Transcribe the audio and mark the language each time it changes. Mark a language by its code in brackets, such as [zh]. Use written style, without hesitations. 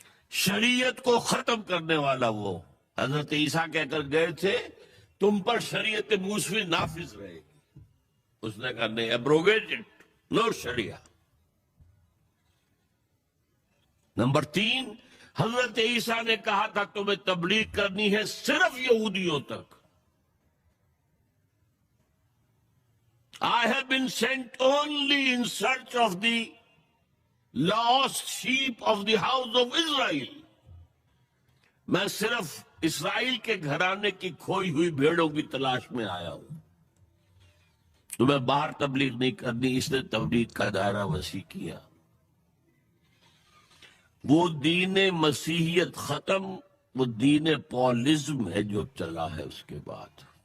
[ur] شریعت کو ختم کرنے والا وہ حضرت عیسیٰ کہہ کر گئے تھے تم پر شریعت موسوی نافذ رہے گی. اس نے کہا نہیں، [en] abrogated, [ur] نو شریعہ. نمبر 3، حضرت عیسیٰ نے کہا تھا تمہیں تبلیغ کرنی ہے صرف یہودیوں تک. [en] I have been sent only in search of the lost sheep of the house of Israel. [ur] میں صرف اسرائیل کے گھرانے کی کھوئی ہوئی بھیڑوں کی تلاش میں آیا ہوں. تمہیں باہر تبلیغ نہیں کرنی. اس نے تبلیغ کا دائرہ وسیع کیا. وہ دین مسیحیت ختم، وہ دین پولزم ہے جو چلا ہے اس کے بعد.